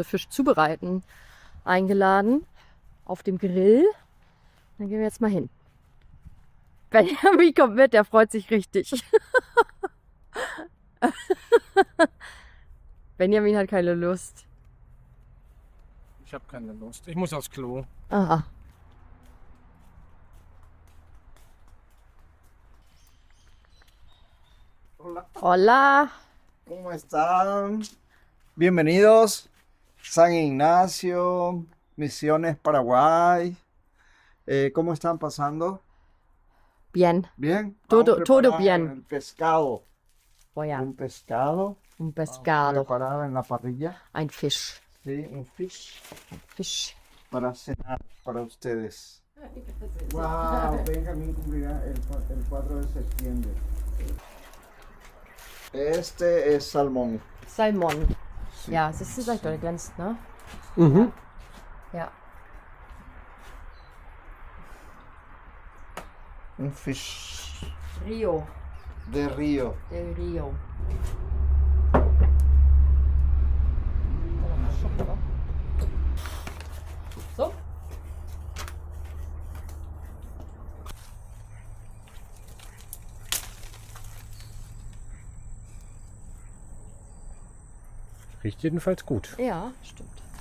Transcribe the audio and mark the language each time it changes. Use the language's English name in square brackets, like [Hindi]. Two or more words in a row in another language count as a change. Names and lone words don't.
[German] Fisch zubereiten eingeladen auf dem Grill. Dann gehen wir jetzt mal hin. Benjamin kommt mit, der freut sich richtig. Benjamin hat keine Lust. Ich habe keine Lust. Ich muss aufs Klo. [Spanish] Aha. Hola. ¿Cómo están? Bienvenidos. San Ignacio, Misiones, Paraguay. ¿Cómo están pasando? Bien. ¿Bien? Todo- Vamos a todo preparar bien. El pescado. [German] Oh ja, [Spanish] Un pescado. un Vamos a pescado. preparar en la parrilla. [German] Ein Fisch. [Spanish] Sí, un fish [German] Fisch. [Spanish] para cenar para ustedes. Wow, Benjamín cumplirá el 4 de septiembre. Este es salmón. [English] Salmon. [German] Ja, es ist leicht oder glänzt, ne? Mhm. Ja. [Spanish] Un fish Rio. de río. Del Rio. So. [German] Riecht jedenfalls gut. Ja, stimmt.